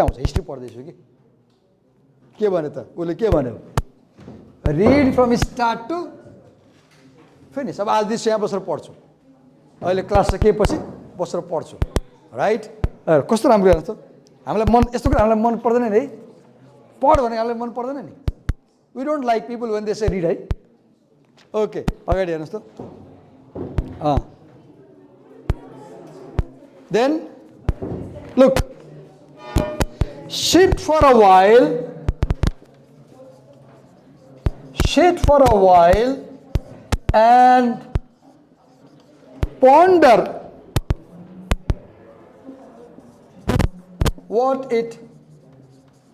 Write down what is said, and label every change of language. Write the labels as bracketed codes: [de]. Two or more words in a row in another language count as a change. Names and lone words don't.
[ne] आउँछ हिस्ट्री पढ्दैछु के भने त उसले के भन्यो [en] read from start to finish [ne] अब आज दिस यहाँ बसेर पढ्छु अहिले क्लास सकिएपछि बसेर पढ्छु राइट कस्तो राम्रो हेर्नुहोस् त हामीलाई मन यस्तो कुरा हामीलाई मन पर्दैन नि है पढ भने हामीलाई मन पर्दैन नि [en] we don't like people when they say read [ne] है ओके अगाडि हेर्नुहोस् त [en] then look sit for a while and ponder what it means.